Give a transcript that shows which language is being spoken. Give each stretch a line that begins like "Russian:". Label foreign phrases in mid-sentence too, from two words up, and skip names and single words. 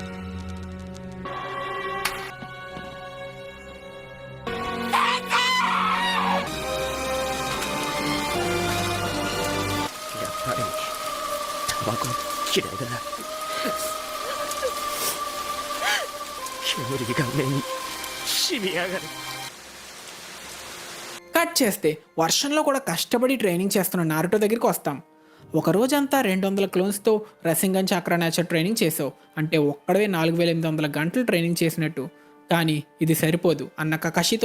Japanese: やっぱりタバコ嫌いだな。煙が目に染み上がる。
Telugu: కట్ చేస్తే వర్షంలో కూడా కష్టపడి ట్రైనింగ్ చేస్తున్న నారుటో దగ్గరికి వస్తాం. ఒక రోజంతా 200 క్లోన్స్తో రసింగన్ చక్ర
English: nature training
Telugu: చేసావు. అంటే ఒక్కడవే 4800 గంటలు ట్రైనింగ్ చేసినట్టు. కానీ ఇది సరిపోదు అన్న కకాషితో.